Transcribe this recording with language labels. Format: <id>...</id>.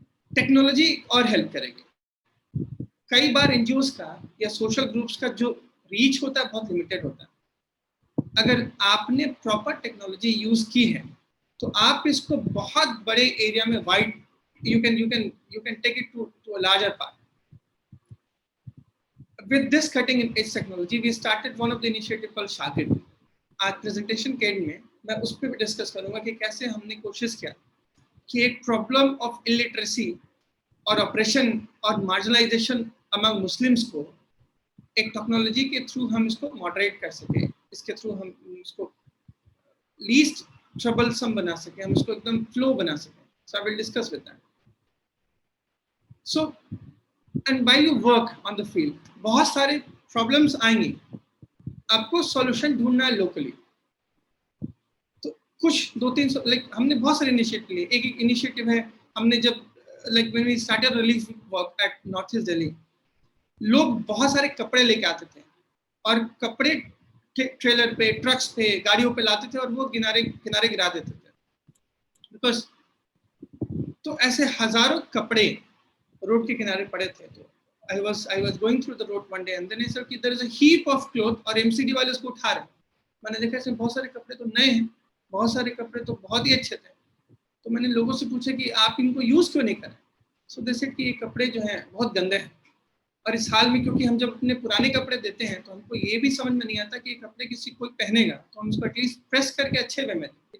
<hi>Technology और help करेगी। कई बार NGOs का या सोशल ग्रुप्स का जो रीच होता है बहुत लिमिटेड होता है। अगर आपने प्रॉपर टेक्नोलॉजी यूज की है तो आप इसको बहुत बड़े एरिया में wide</hi> <en>you can take it to a larger part. With this cutting edge technology, we started one of the initiative called Shagid.</en> <hi>आज प्रेजेंटेशन के एंड में मैं उस पर भी डिस्कस करूंगा कि कैसे हमने कोशिश किया कि एक प्रॉब्लम ऑफ इलिटरेसी और ऑपरेशन और मार्जिनलाइजेशन अमंग मुस्लिम्स को एक टेक्नोलॉजी के थ्रू हम इसको मॉडरेट कर सके, इसके थ्रू हम इसको लीस्ट ट्रबलसम बना सके, हम इसको एकदम फ्लो बना सके।</hi> <en>So I will discuss with that. So, and while you work on the field,</en> <hi>बहुत सारे प्रॉब्लम्स आएंगी, आपको सॉल्यूशन ढूंढना है लोकली। तो कुछ 2-3 लाइक हमने बहुत सारे इनिशिएटिव लिए। एक इनिशिएटिव है, हमने जब like</hi> <en>when we started relief work at North East Delhi,</en> <hi>लोग बहुत सारे कपड़े लेके आते थे और कपड़े ट्रेलर पे, ट्रक्स पे, गाड़ियों पे लाते थे और वो किनारे गिरा देते थे। बिकॉज तो ऐसे हजारों कपड़े रोड के किनारे पड़े थे।</hi> <en>तो I was going through the road one day and then I said कि there is a heap of cloth</en> <hi>और MCD वाले उसको उठा रहे। मैंने देखा इसमें बहुत सारे कपड़े तो नए हैं, बहुत सारे कपड़े तो बहुत ही अच्छे थे। तो मैंने लोगों से पूछा कि आप इनको यूज क्यों नहीं करें।</hi> <en>so they said</en> <hi>कि ये कपड़े जो हैं बहुत गंदे हैं, और इस हाल में क्योंकि हम जब अपने पुराने कपड़े देते हैं तो हमको ये भी समझ में नहीं आता कि ये कपड़े किसी कोई पहनेगा तो हम उसको एटलीस्ट प्रेस करके अच्छे वे में दें।</hi>